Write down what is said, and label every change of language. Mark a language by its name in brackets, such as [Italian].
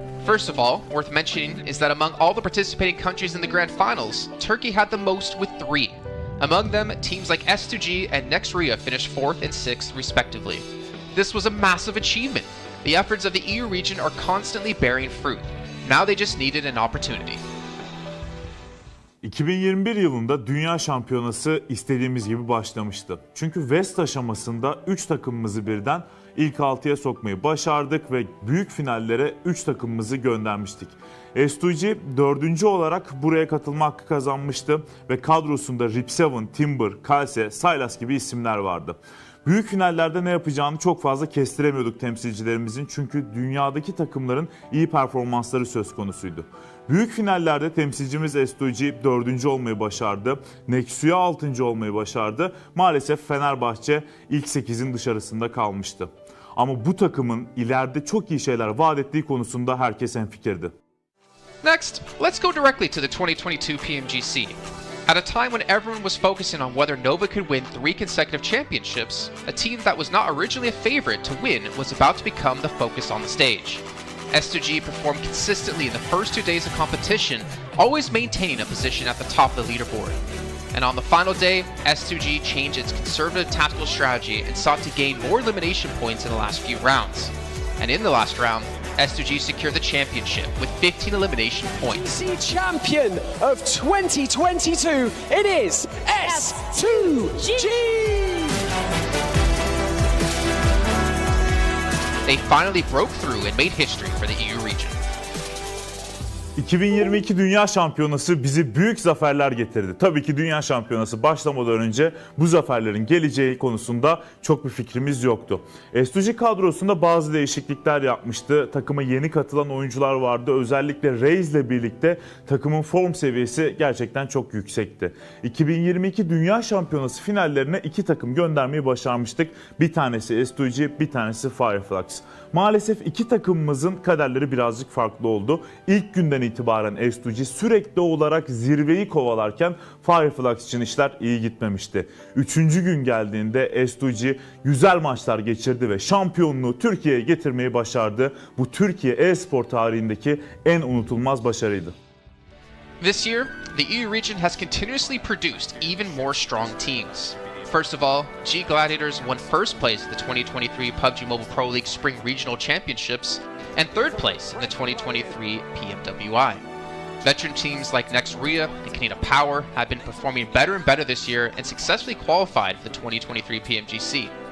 [English] First of all, worth mentioning is that among all the participating countries in the grand finals, Turkey had the most with 3. Among them, teams like S2G and Next Ria finished 4th and 6th respectively. This was a massive achievement. The efforts of the EU region are constantly bearing fruit. Now they just needed an opportunity. [Turkish] 2021 yılında Dünya Şampiyonası istediğimiz gibi başlamıştı. Çünkü West aşamasında 3 takımımızı birden ilk 6'ya sokmayı başardık ve büyük finallere 3 takımımızı göndermiştik. S2G 4. olarak buraya katılma hakkı kazanmıştı ve kadrosunda Rip7, Timber, Kalse, Sylas gibi isimler vardı. Büyük finallerde ne yapacağını çok fazla kestiremiyorduk temsilcilerimizin, çünkü dünyadaki takımların iyi performansları söz konusuydu. Büyük finallerde temsilcimiz S2G 4. olmayı başardı. Nexuya 6. olmayı başardı. Maalesef Fenerbahçe ilk 8'in dışarısında kalmıştı. Ama bu takımın ileride çok iyi şeyler vaat ettiği konusunda herkes hemfikirdi. [English] Next, let's go directly to the 2022 PMGC. At a time when everyone was focusing on whether Nova could win 3 consecutive championships, a team that was not originally a favorite to win was about to become the focus on the stage. S2G performed consistently in the first 2 days of competition, always maintaining a position at the top of the leaderboard. And on the final day, S2G changed its conservative tactical strategy and sought to gain more elimination points in the last few rounds. And in the last round, S2G secured the championship with 15 elimination points. Champion of 2022, it is S2G! They finally broke through and made history for the EU region. [Turkish] 2022 Dünya Şampiyonası bizi büyük zaferler getirdi. Tabii ki Dünya Şampiyonası başlamadan önce bu zaferlerin geleceği konusunda çok bir fikrimiz yoktu. S2G kadrosunda bazı değişiklikler yapmıştı. Takıma yeni katılan oyuncular vardı. Özellikle Reis ile birlikte takımın form seviyesi gerçekten çok yüksekti. 2022 Dünya Şampiyonası finallerine 2 takım göndermeyi başarmıştık. Bir tanesi S2G, bir tanesi Fireflux. Maalesef 2 takımımızın kaderleri birazcık farklı oldu. İlk günden itibaren S2G sürekli olarak zirveyi kovalarken Fireflux için işler iyi gitmemişti. 3. gün geldiğinde S2G güzel maçlar geçirdi ve şampiyonluğu Türkiye'ye getirmeyi başardı. Bu Türkiye e-spor tarihindeki en unutulmaz başarıydı. [English] This year, the EU region has continuously produced even more strong teams. First of all, G Gladiators won first place at the 2023 PUBG Mobile Pro League Spring Regional Championships and third place in the 2023 PMWI. Veteran teams like Next Ria and Canada Power have been performing better and better this year and successfully qualified for the 2023 PMGC.